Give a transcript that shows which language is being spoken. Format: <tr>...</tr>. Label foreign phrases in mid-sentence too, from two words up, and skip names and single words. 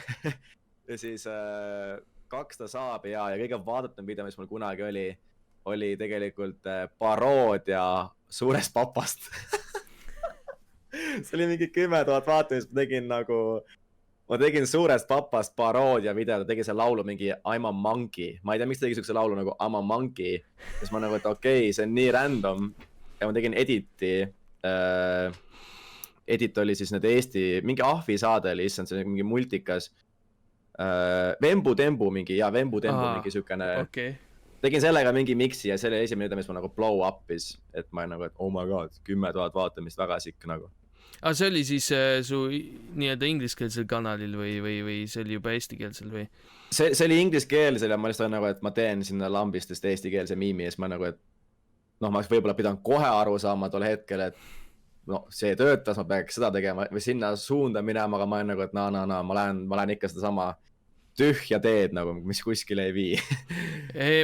<et>Ja siis 200 saab ja kõige vaadatum video, mis mul kunagi oli tegelikult paroodia Suurest papast. See oli mingi 10 000 vaatamist, ma tegin Suurest papast paroodia video, ta tegi see laulu mingi</et> <en>I'm a monkey.</en> <et>Ma ei tea, miks ta tegi siukse laulu nagu</et> <en>I'm a monkey.</en> <et>Siis ma nagu, et okei, see on nii random. Ja ma tegin editi. Edit oli siis need Eesti, mingi ahvi saade oli, issand, see oli mingi multikas. Vembu Tembu mingi mingi siukene. Okay. Tegin sellega mingi miksi ja see oli esimene, mis ma nagu</et> <en>blow up'is.</en> <et>Et ma nagu, et</et> <en>oh my god,</en> <et>10 000 vaatamist, väga sikk nagu. Aga see oli siis su nii-öelda ingliskeelsel kanalil või see oli juba eestikeelsel või? See oli ingliskeelsel ja ma lihtsalt nagu, et ma teen sinna lambistest eestikeelse miimi ja siis ma nagu, et ma võib-olla pidanud kohe aru saama tol hetkel, et see töötas, ma peaks seda tegema või sinna suunda minema, aga ma olen nagu, et ma lähen ikka seda sama tühja teed nagu, mis kuskile ei vii.</et>